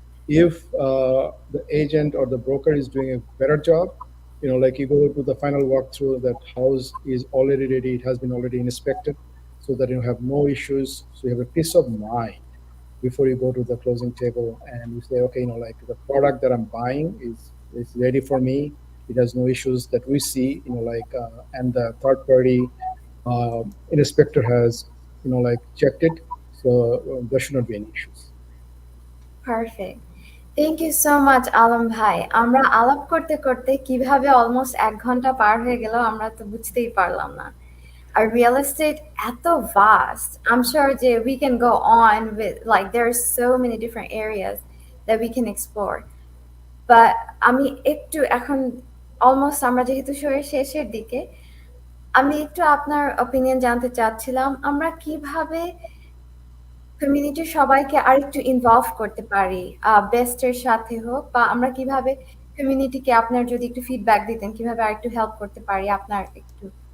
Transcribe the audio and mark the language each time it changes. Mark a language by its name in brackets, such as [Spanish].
[English] If the agent or the broker is doing a better job, you go to the final walkthrough, that house is already ready, it has been already inspected, so that you have no issues, so you have a peace of mind before you go to the closing table and you say, okay, the product that I'm buying is ready for me, it has no issues that we see, and the third party inspector has, checked it, so there should not be any issues. Perfect. Thank you so much Alam ভাই। [Bangla] আমরা আলাপ করতে করতে কিভাবে almost 1 ঘন্টা পার হয়ে গেল আমরা তো বুঝতেই পারলাম না। আর রিয়েল এস্টেট এত ভাস্ট, [English] I am sure যে we can go on with there are so many different areas that we can explore. [Bangla] But আমি একটু এখন অলমোস্ট আমরা যেহেতু শেষের দিকে, আমি একটু আপনার অপিনিয়ন জানতে চাচ্ছিলাম, আমরা কিভাবে কমিউনিটির সবাইকে আরেকটু ইনভলভ করতে পারি, বেস্টের সাথে হোক, বা আমরা কিভাবে কমিউনিটিকে, আপনার যদি একটু ফিডব্যাক দিতেন কিভাবে আরেকটু হেল্প করতে পারি, আপনার একটু